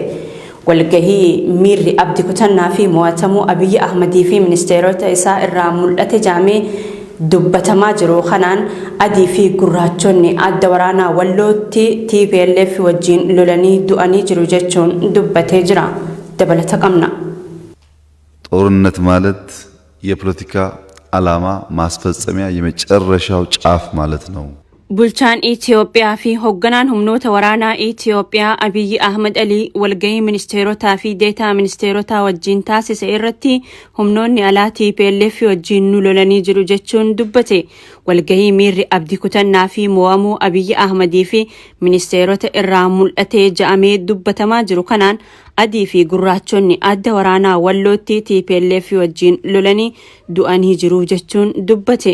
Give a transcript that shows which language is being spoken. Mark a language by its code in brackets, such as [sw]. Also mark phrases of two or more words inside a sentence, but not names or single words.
[om] Walgahii miirri abdii kutannaa fi mo'atamuu Abiyyi Ahmadii fi ministeerota isaa irraa mul'ate jaamee dubbatamaa jiru kanaan adii fi gurraachonni adda waraanaa wallootti TPLF wajjin lolanii du'anii jiru jechuun dubbatee jira. ደበለተ ቀምና [am] ጦርነት ማለት የፖለቲካ ዓላማ ማስፈጸሚያ የመጨረሻው ጫፍ ማለት ነው። [om] Bulchaan Itoophiyaa fi hoogganaan humnoota waraanaa Itoophiyaa Abiyyi Ahmad Ali walgahii ministeerotaa fi deetaa ministeerotaa wajjin taasise irratti humnoonni alaa TPLF wajjin nu lolanii jiru jechuun dubbate. Walgahii miirri abdii kutannaa fi mo'amuu Abiyyi Ahmadii fi ministeerota irraa mul'atee ja'amee dubbatamaa jiru kanaan adii fi gurraachonni adda waraanaa wallootti TPLF wajjin lolanii du'anii jiru jechuun dubbate.